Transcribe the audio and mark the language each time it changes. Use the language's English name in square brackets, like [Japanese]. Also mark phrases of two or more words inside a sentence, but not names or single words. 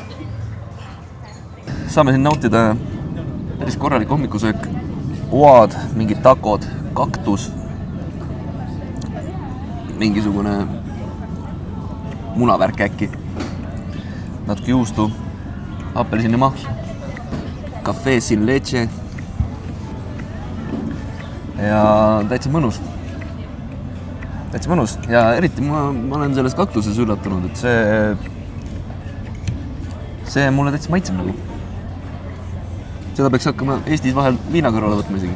[Estonian] Saame siin nautida päris korralik hommikusöök. Oad, mingid takod, kaktus, mingisugune munavärk äkki, natuke juustu, apelsinimahl, [Spanish] café sin leche [Estonian] ja täitsa mõnus. Täitsa mõnus ja eriti ma olen selles kaktuses üllatunud, et see mulle täitsa maitseb nagu. Seda peaks hakkama Eestis vahel viina kõrvale võtma isegi.